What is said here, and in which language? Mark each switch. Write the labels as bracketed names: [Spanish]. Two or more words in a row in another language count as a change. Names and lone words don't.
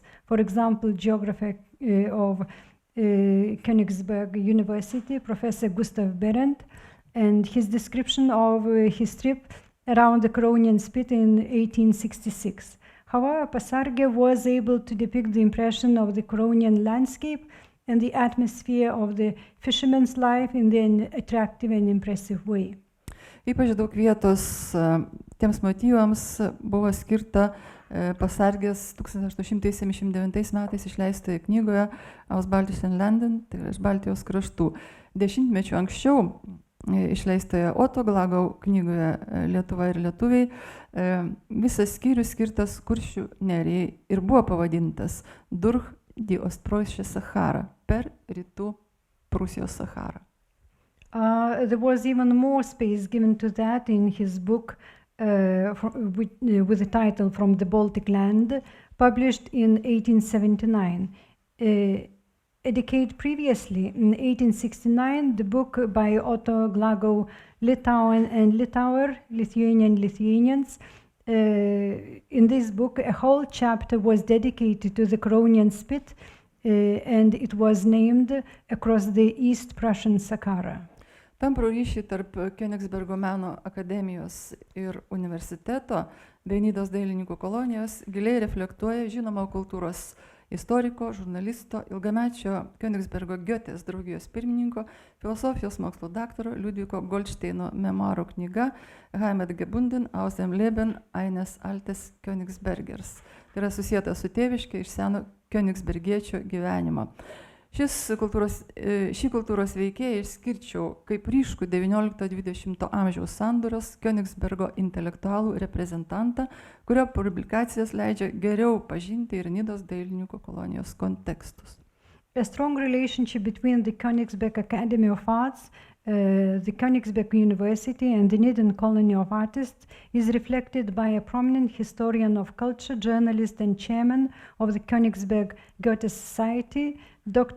[English] For example, geographer of Königsberg University, Professor Gustav Berendt, and his description of his trip around the Cronian spit in 1866. However, Pasargė was able to depict the impression of the Cronian landscape and the atmosphere of the fisherman's life in an attractive and impressive way. [Lithuanian] Ypač daug vietos tiems motyvams buvo skirta Pasargės 1879 metais išleistoje knygoje Aus Baltischen Ländern, tai yra iš Baltijos kraštų. Dešimtmečių anksčiau išleistoje Otto Glagau knygoje Lietuva ir lietuviai visas skyrius skirtas Kuršių nerijai ir buvo pavadintas Durch die Ostpreußische Sahara, per Rytų Prūsijos Sacharą. [English] There was even more space given to that in his book with the title From the Baltic Land, published in 1879. A decade previously, in 1869, the book by Otto Glagau, Litauen and Litauer, Lithuanian Lithuanians. In this book, a whole chapter was dedicated to the Cronian spit, and it was named Across the East Prussian Sahara. [Lithuanian] Tamprų ryšį tarp Königsbergo meno akademijos ir universiteto bei Nidos dailininkų kolonijos giliai reflektuoja žinomo kultūros istoriko, žurnalisto, ilgamečio Königsbergo Goetės draugijos pirmininko, filosofijos mokslo daktaro Liudviko Goldsteino memuarų knyga Heimat gebunden aus dem Leben eines altes Königsbergers. Tai yra susijęta su tėviške iš seno Königsbergiečio gyvenimo. Šį kultūros veikėją išskirčiau kaip ryškų 19-20 amžiaus sandūros Königsbergo intelektualų reprezentantą, kurio publikacijas leidžia geriau pažinti ir Nidos dailininkų kolonijos kontekstus. [English] A strong relationship between the Königsberg Academy of Arts, the Königsberg University and the Nidan Colony of Artists is reflected by a prominent historian of culture, journalist and chairman of the Königsberg Goethe Society, Dr.